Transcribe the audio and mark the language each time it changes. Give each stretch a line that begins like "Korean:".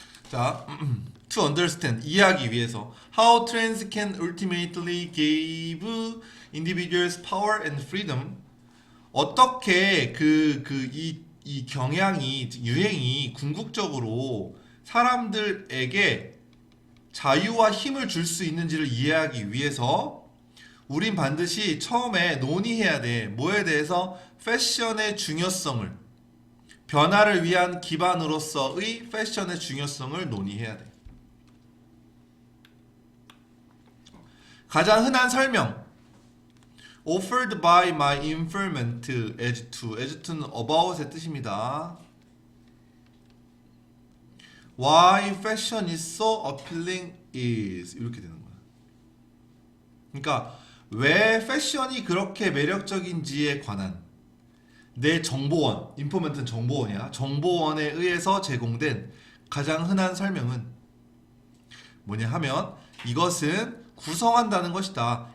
English: 자, to understand
Korean: 이해하기 위해서
English: how trends can ultimately give individuals power and freedom.
Korean: 어떻게 이 경향이 유행이 궁극적으로 사람들에게 자유와 힘을 줄 수 있는지를 이해하기 위해서 우린 반드시 처음에 논의해야 돼. 뭐에 대해서? 패션의 중요성을, 변화를 위한 기반으로서의 패션의 중요성을 논의해야 돼. 가장 흔한 설명
English: offered by my informant as to.
Korean: as to는 about의 뜻입니다.
English: Why fashion is so appealing is
Korean: 이렇게 되는 거야. 그러니까 왜 패션이 그렇게 매력적인지에 관한 내 정보원, 인포멘트는 정보원이야. 정보원에 의해서 제공된 가장 흔한 설명은 뭐냐 하면 이것은 구성한다는 것이다.